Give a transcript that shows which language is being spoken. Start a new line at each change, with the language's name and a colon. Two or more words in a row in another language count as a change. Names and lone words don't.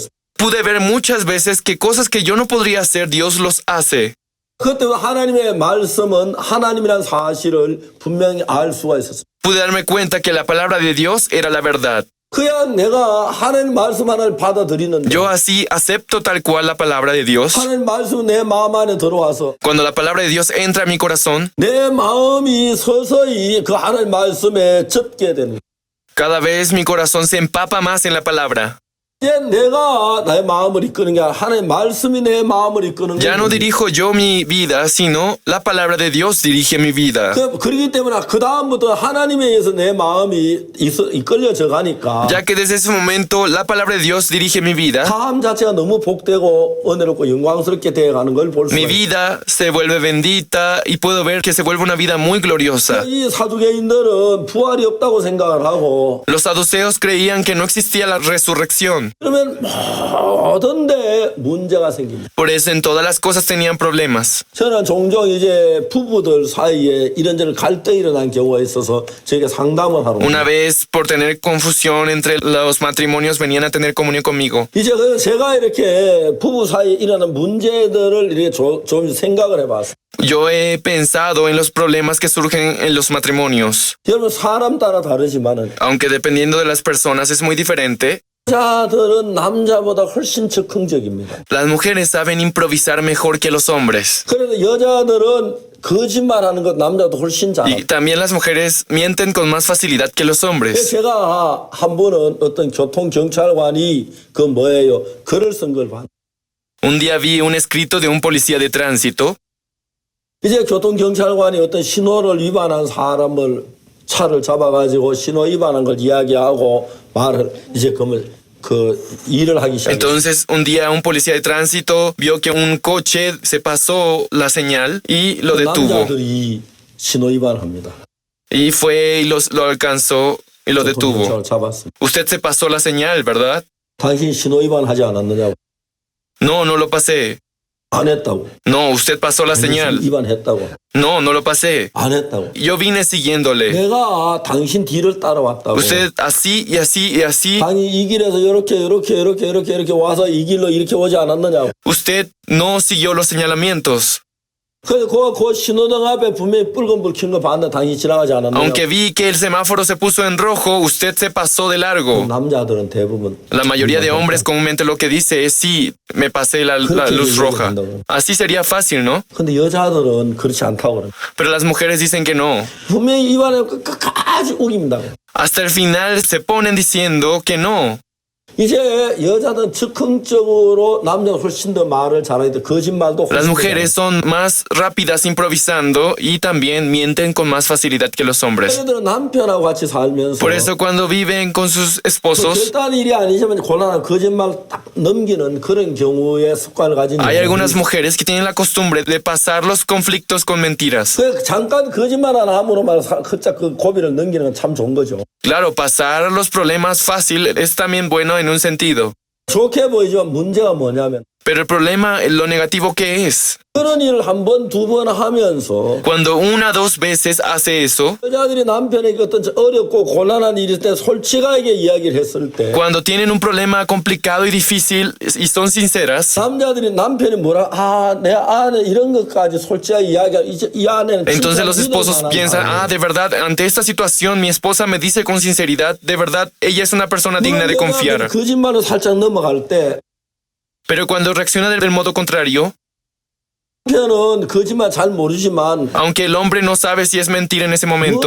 Spanish: pude ver muchas veces que cosas que yo no podría hacer, Dios los hace.
Korean: 그때 하나님의 말씀은 하나님이라는 사실을 분명히 알 수가 있었어요.
Spanish: Pude darme cuenta que la palabra de Dios era la verdad.
Korean: 그냥 내가 하나님 말씀 하나를 받아들이는데
Spanish: Yo así acepto tal cual la palabra de Dios.
Korean: 하나님 말씀 내 마음 안에 들어와서
Spanish: Cuando la palabra de Dios entra en mi corazón,
Korean: 내 마음이 서서히 그 하나님 말씀에 젖게 되는 거예요.
Spanish: cada vez mi corazón se empapa más en la palabra.
Korean: 이제 내가 나의 마음을 이끄는 게 아니라 하나님 말씀이 내 마음을 이끄는
Spanish: Ya no
Korean: 거예요.
Spanish: dirijo yo mi vida, sino la palabra de Dios dirige mi vida.
Korean: 그렇기 때문에 그 다음부터 하나님에 의해서 내 마음이 이끌려져 가니까
Spanish: Ya que desde ese momento la palabra de Dios dirige mi vida,
Korean: 삶 자체가 너무 복되고 은혜롭고 영광스럽게 되어가는 걸 볼
Spanish: mi
Korean: 수가 있어요.
Spanish: vida se vuelve bendita y puedo ver que se vuelve una vida muy gloriosa.
Korean: 이 사두개인들은 부활이 없다고 생각을 하고
Spanish: Los saduceos creían que no existía la resurrección. bien.
Korean: 그러면 모든 데 문제가 생깁니다.
Spanish: Por eso en todas las cosas tenían problemas.
Korean: 저는 종종 이제 부부들 사이에 이런저런 갈등이 일어난 경우가 있어서 저에게 상담을 하러
Spanish: Una
Korean: 옵니다.
Spanish: vez, por tener confusión entre los matrimonios, venían a tener comunión conmigo.
Korean: 이제 그래서 제가 이렇게 부부 사이에 일어나는 문제들을 이렇게 좀 생각을 해봤어요.
Spanish: Yo he pensado en los problemas que surgen en los matrimonios.
Korean: 여러분 사람 따라 다르지만은
Spanish: Aunque dependiendo de las personas es muy diferente,
Korean: 여자들은 남자보다 훨씬 즉흥적입니다.
Spanish: las mujeres saben improvisar mejor que los hombres.
Korean: 그래서 여자들은 거짓말하는 것 남자도 훨씬
Spanish: Y
Korean: 잘합니다.
Spanish: también las mujeres mienten con más facilidad que los hombres.
Korean: 제가 한 번은 어떤 교통경찰관이 그 뭐예요? 글을 쓴 걸 봤는데
Spanish: Un día vi un escrito de un policía de tránsito.
Korean: 이제 교통경찰관이 어떤 신호를 위반한 사람을 차를 잡아가지고 신호 위반한 걸 이야기하고 말을 이제 그 일을 하기 시작했어요.
Spanish: Entonces, un día un policía de tránsito vio que un coche se pasó la señal y lo detuvo.
Korean: 남자들이 신호 위반합니다.
Spanish: Y fue y lo alcanzó y lo detuvo.
Korean: 교통경찰을 잡았습니다.
Spanish: Usted se pasó la señal, ¿verdad?
Korean: 당신 신호 위반하지 않았느냐고.
Spanish: No, no lo pasé.
Korean: 안 했다고.
Spanish: No, usted pasó la señal.
Korean: 위반했다고.
Spanish: No, no lo pasé.
Korean: 안 했다고.
Spanish: Yo vine siguiéndole.
Korean: 내가 당신 뒤를 따라왔다고.
Spanish: Usted así y así y así.
Korean: 당이 이 길에서 이렇게 와서 이 길로 이렇게 오지 않았느냐고.
Spanish: Usted no siguió los señalamientos.
Korean: 그래서 그 신호등 앞에 분명히 빨간불 킨 거 봤는데 당신이 지나가지 않았느냐고.
Spanish: Aunque vi que el semáforo se puso en rojo, usted se pasó de largo.
Korean: 남자들은 대부분
Spanish: La mayoría de hombres comúnmente lo que dice es sí, me pasé la luz roja. Así sería fácil, ¿no?
Korean: 근데 여자들은 그렇지 않다고 그래요.
Spanish: Pero las mujeres dicen que no.
Korean: 분명히 입안에 끝까지 우깁니다.
Spanish: Hasta el final se ponen diciendo que no.
Korean: 이제 여자들은 즉흥적으로 남자가 훨씬 더 말을 잘하기 때문에 거짓말도
Spanish: Las
Korean: 훨씬 더
Spanish: mujeres son más rápidas improvisando y también mienten con más facilidad que los hombres.
Korean: 여자들은 남편하고 같이 살면서
Spanish: Por eso cuando viven con sus esposos,
Korean: 절단 일이 아니지만 곤란한 거짓말 딱 넘기는 그런 경우의 습관을 가진
Spanish: hay algunas mujeres que tienen la costumbre de pasar los conflictos con mentiras.
Korean: 그 잠깐 거짓말 하나 함으로 말 살짝 그 고비를 넘기는 건 참 좋은 거죠.
Spanish: Claro, pasar los problemas fácil es también bueno en un sentido.
Korean: 좋게 보이지만 문제가 뭐냐면
Spanish: Pero el problema, lo negativo que es,
Korean: 그런 일을 한 번, 두 번 하면서
Spanish: cuando una, dos veces hace eso,
Korean: 여자들이 남편에게 어떤 어렵고 곤란한 일일 때 솔직하게 이야기를 했을 때
Spanish: cuando tienen un problema complicado y difícil y son sinceras,
Korean: 남자들이 남편이 내 아내 이런 것까지 솔직하게 이야기하 이제 이 아내는
Spanish: entonces
Korean: 진짜
Spanish: los
Korean: 믿을
Spanish: esposos
Korean: 만한
Spanish: piensan,
Korean: 아내.
Spanish: de verdad, ante esta situación mi esposa me dice con sinceridad, de verdad, ella es una persona digna de
Korean: 물론
Spanish: confiar.
Korean: 여자들이 거짓말로 살짝 넘어갈 때
Spanish: Pero cuando reacciona del modo contrario,
Korean: 남편은 거짓말 잘 모르지만
Spanish: aunque el hombre no sabe si es mentira en ese momento,